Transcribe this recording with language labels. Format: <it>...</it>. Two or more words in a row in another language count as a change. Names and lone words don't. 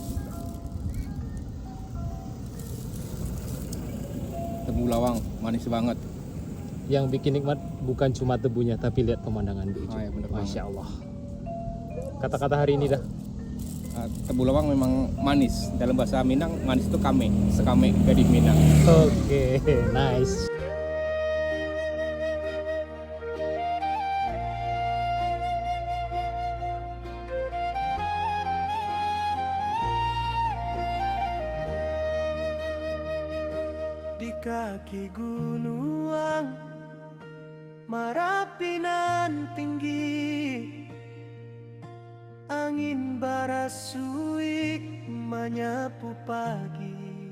<id>Tebu lawang, manis banget. Yang bikin nikmat bukan cuma tebunya tapi lihat pemandangan di ujung. Ya, bener banget. Masya Allah. Kata-kata hari ini dah. Tebu lawang memang manis. Dalam bahasa Minang, manis itu kame.</id> <min>Sekame gading Minang.</min> <id>Oke, nice.</id> <min>Di kaki gunung Marapi nan tinggi, angin barasuik menyapu pagi.</min>